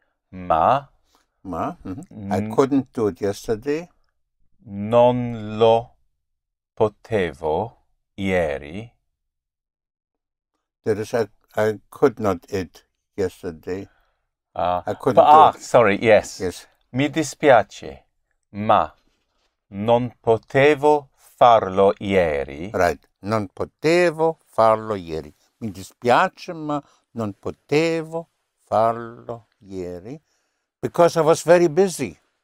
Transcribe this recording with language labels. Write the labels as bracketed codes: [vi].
[it] ma [en] I couldn't do it yesterday. [it] non lo potevo ieri. [en] That is, I could not eat yesterday. I couldn't do it. Sorry, yes. Yes. [it] Mi dispiace, ma non potevo farlo ieri. [en] Right. [it] Non potevo farlo ieri. Mi dispiace, ma non potevo farlo ieri [en] because I was very busy.